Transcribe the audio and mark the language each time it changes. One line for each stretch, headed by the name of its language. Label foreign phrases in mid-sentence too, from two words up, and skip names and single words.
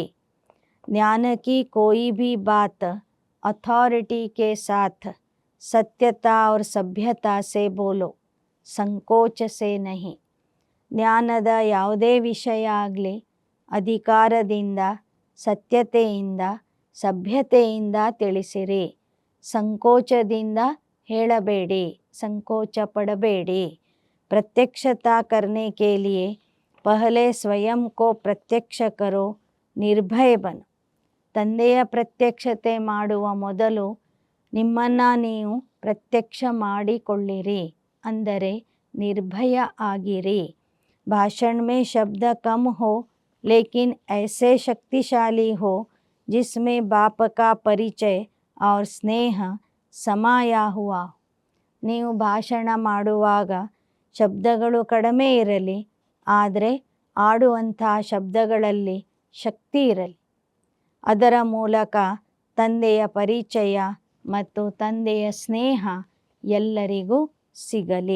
Hindi: ज्ञान की कोई भी बात अथॉरिटी के साथ सत्यता और सभ्यता से बोलो, संकोच से नहीं.
Kannada: ಜ್ಞಾನದ ಯಾವುದೇ ವಿಷಯ ಆಗಲಿ ಅಧಿಕಾರದಿಂದ, ಸತ್ಯತೆಯಿಂದ, ಸಭ್ಯತೆಯಿಂದ ತಿಳಿಸಿರಿ. ಸಂಕೋಚದಿಂದ ಹೇಳಬೇಡಿ, ಸಂಕೋಚ ಪಡಬೇಡಿ.
Hindi: प्रत्यक्षता करने के लिए पहले स्वयं को प्रत्यक्ष करो, निर्भय बनो.
Kannada: ತಂದೆಯ ಪ್ರತ್ಯಕ್ಷತೆ ಮಾಡುವ ಮೊದಲು ನಿಮ್ಮನ್ನು ನೀವು ಪ್ರತ್ಯಕ್ಷ ಮಾಡಿಕೊಳ್ಳಿರಿ, ಅಂದರೆ ನಿರ್ಭಯ ಆಗಿರಿ.
Hindi: ಭಾಷಣ में शब्द कम हो लेकिन ऐसे शक्तिशाली हो जिसमें बाप का परिचय और स्नेह समाया हुआ.
Kannada: ನೀವು ಭಾಷಣ ಮಾಡುವಾಗ ಶಬ್ದಗಳು ಕಡಿಮೆ ಇರಲಿ, ಆದರೆ ಆಡುವಂಥ ಶಬ್ದಗಳಲ್ಲಿ ಶಕ್ತಿ ಇರಲಿ. ಅದರ ಮೂಲಕ ತಂದೆಯ ಪರಿಚಯ ಮತ್ತು ತಂದೆಯ ಸ್ನೇಹ ಎಲ್ಲರಿಗೂ ಸಿಗಲಿ.